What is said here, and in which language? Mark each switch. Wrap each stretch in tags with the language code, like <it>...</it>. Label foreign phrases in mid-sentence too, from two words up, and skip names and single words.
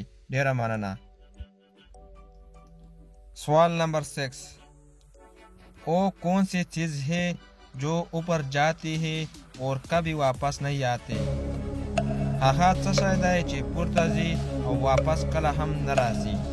<ps>ډیره مننه.</ps> <ur>سوال نمبر 6، وہ کون سی چیز ہے جو اوپر جاتی ہے اور کبھی واپس نہیں آتے؟</ur> <ps>هغه څه شی دی چې پورته ځي او واپس کله هم نه راځي؟</ps>